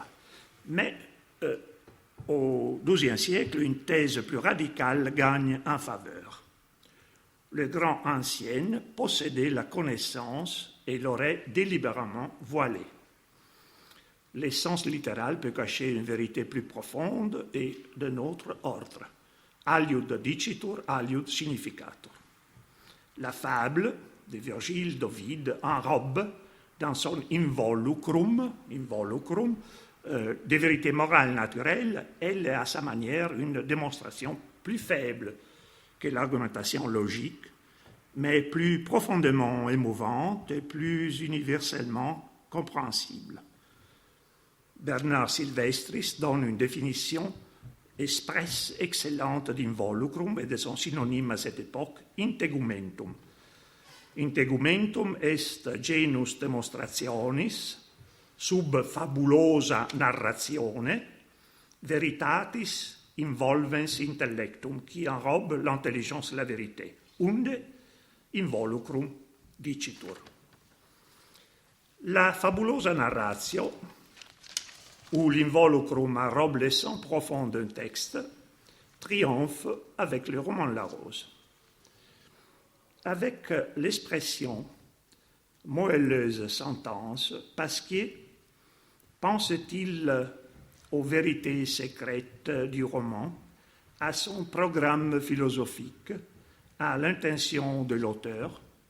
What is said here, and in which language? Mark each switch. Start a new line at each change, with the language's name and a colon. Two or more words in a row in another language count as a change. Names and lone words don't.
French: Mais au XIIe siècle, une thèse plus radicale gagne en faveur. Les grands anciens possédaient la connaissance et l'auraient délibérément voilée. L'essence littérale peut cacher une vérité plus profonde et d'un autre ordre.
Latin: Aliud dicitur, aliud significatur.
French: La fable de Virgile, d'Ovide, enrobe dans son involucrum des vérités morales naturelles, elle est à sa manière une démonstration plus faible que l'argumentation logique, mais plus profondément émouvante et plus universellement compréhensible. Bernard Sylvestris donne une définition expresse excellente d'involucrum et de son synonyme à cette époque, integumentum.
Latin: Integumentum est genus demonstrationis sub fabulosa narratione veritatis involvens intellectum,
French: qui enrobe l'intelligence et la vérité.
Latin: Unde involucrum dicitur. La fabulosa narratio,
French: où l'involucrum enrobe l'essence profonde d'un texte, triomphe avec le roman de la Rose. Avec l'expression moelleuse sentence, Pasquier pense-t-il aux vérités secrètes du roman, à son programme philosophique, à l'intention de l'auteur.